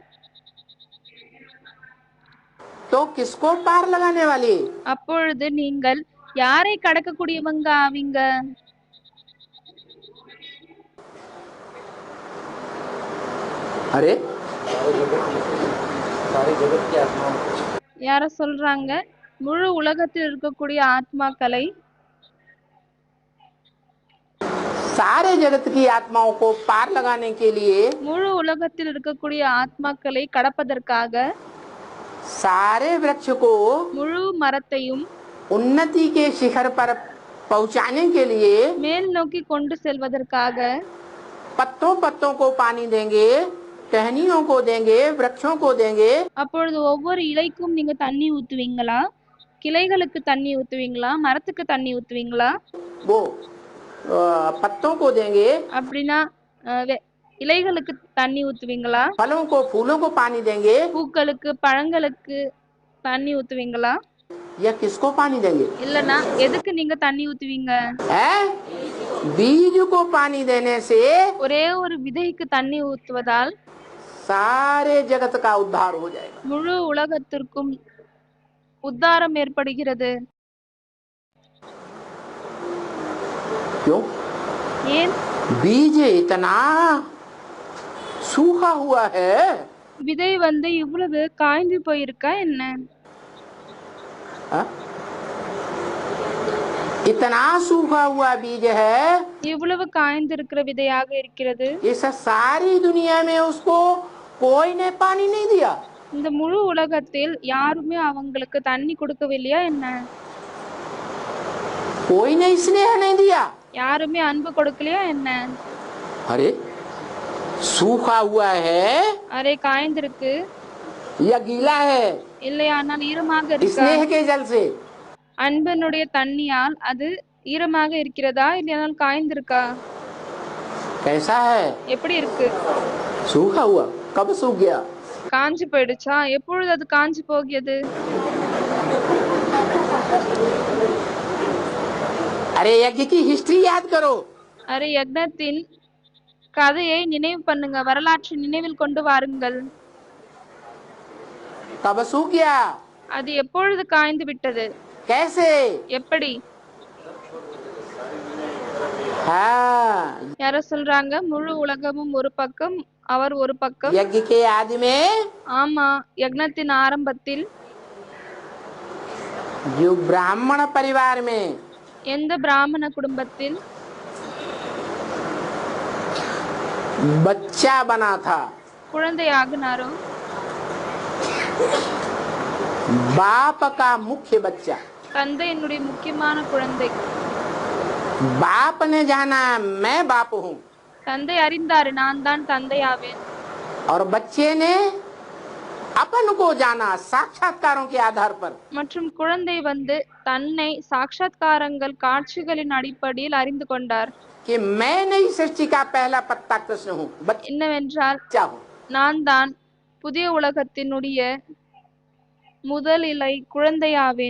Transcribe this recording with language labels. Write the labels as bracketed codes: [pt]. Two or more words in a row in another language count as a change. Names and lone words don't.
[hi] तो किसको पार लगाने वाली? [ta] அப்பொழுது நீங்கள் யாரை கடக்கக்கூடியவங்க ஆவீங்க? [hi] अरे [ta] யார சொல்றாங்க? முழு உலகத்தில் இருக்கக்கூடிய ஆத்மாக்களை, [hi] सारे जगत की आत्माओं को पार लगाने के लिए [ta] முழு உலகத்தில் இருக்கக்கூடிய ஆத்மாக்களை கடப்பதற்காக [hi] सारे वृक्ष को [ta] முழு மரத்தையும் [hi] उन्नति के शिखर पर पहुंचाने के लिए [ta] மேல் நோக்கி கொண்டு செல்வதற்காக [hi] पत्तों पत्तों को पानी देंगे, टहनियों को देंगे, वृक्षों को देंगे. [ta] அப்பொழுது ஒவ்வொரு இலைக்கும் நீங்க தண்ணி ஊத்துவீங்களா? கிளைகளுக்கு தண்ணி ஊத்துவீங்களா? மரத்துக்கு தண்ணி ஊத்துவீங்களா? [hi] वो पत्तों को देंगे, [ta] அப்படின்னா இலைகளுக்கு தண்ணி ஊத்துவீங்களா? [hi] फलों को फूलों को पानी देंगे, [ta] பூக்களுக்கு, பழங்களுக்கு தண்ணி ஊத்துவீங்களா? [hi] या किसको पानी देंगे? [ta] இல்லனா எதுக்கு நீங்க தண்ணி ஊத்துவீங்க? [hi] है बीज को पानी देने से [ta] ஒரே ஒரு விதைக்கு தண்ணி ஊத்துவதால் [hi] सारे जगत का उद्धार हो जाएगा। [ta] முழு உலகத்திற்கும் உத்தாரம் ஏற்படுகிறது। [hi] क्यों? [ta] ஏன்? [hi] बीज इतना सूखा हुआ है, [ta] விதை வந்து இவ்வளவு காய்ந்து போயிருக்கா என்ன? [hi] हाँ? इतना सूखा हुआ बीज है, [ta] இவ்வளவு காய்ந்திருக்கிற விதையாக இருக்கிறது। [hi] इस सारी दुनिया में उसको कोई ने पानी नहीं दिया। [ta] இந்த முழு உலகத்தில் யாருமே அவங்களுக்கு தண்ணி கொடுக்கவில்லையா என்ன? [hi] कोई ने स्नेह नहीं दिया। [ta] யாருமே அன்பு கொடுக்கலையா என்ன? [hi] अरे सूखा हुआ है [ta] அரே காய்ந்திருக்கு [hi] या गीला है, [ta] இல்லையானால் ஈரமாக இருக்கா? [hi] स्नेह के जल से [ta] அன்பினுடைய தண்ணியால் அது ஈரமாக இருக்கிறதா இல்லையானால் காய்ந்திருக்கா? [hi] कैसा है? [ta] எப்படி இருக்கு? [hi] सूखा हुआ। कब सूख गया? [ta] காஞ்சி போயிடுச்சா? எப்பொழுது அது காஞ்சி போகியது? [hi] अरे यज्ञ की हिस्ट्री याद करो। [ta] அரே யக்னத்தின் கதையை நினைவு பண்ணுங்க, வரலாற்றை நினைவில் கொண்டு வாருங்கள்। [hi] कब सूख गया? [ta] அது எப்பொழுது காய்ந்து விட்டது? [hi] कैसे? [ta] எப்படி? [hi] हाँ, [ta] யார சொல்றாங்க? முழு உலகமும் ஒரு பக்கம், அவர் ஒரு பக்கம்। [hi] यज्ञ के आदि में [ta] ஆமா, யக்னத்தின் ஆரம்பத்தில் [hi] जो ब्राह्मण परिवार में [ta] எந்த பிராமண குடும்பத்தில் [hi] बच्चा बना था, [ta] குழந்தை ஆகினாரோ [hi] बाप का मुख्य बच्चा, [ta] தந்தையினுடைய முக்கியமான குழந்தை। [hi] बाप ने जाना मैं बाप हूँ, [ta] தந்தை அறிந்தாரு நான் தான் தந்தையாவேன்। [hi] और बच्चे ने अपन को जाना साक्षात्कारों के आधार पर। [ta] மற்றும் குழந்தை வந்து தன்னை சாட்சாத்காரங்கள் காட்சிகளின் அடிப்படையில் அறிந்து கொண்டார்। [hi] कि मैं नई सृष्टि का पहला पत्ता कृष्ण हूँ, [ta] என்னவென்றால் [hi] बच्चा हूँ। [ta] நான் தான் புதிய உலகத்தினுடைய முதல் இலை குழந்தையாவேன்।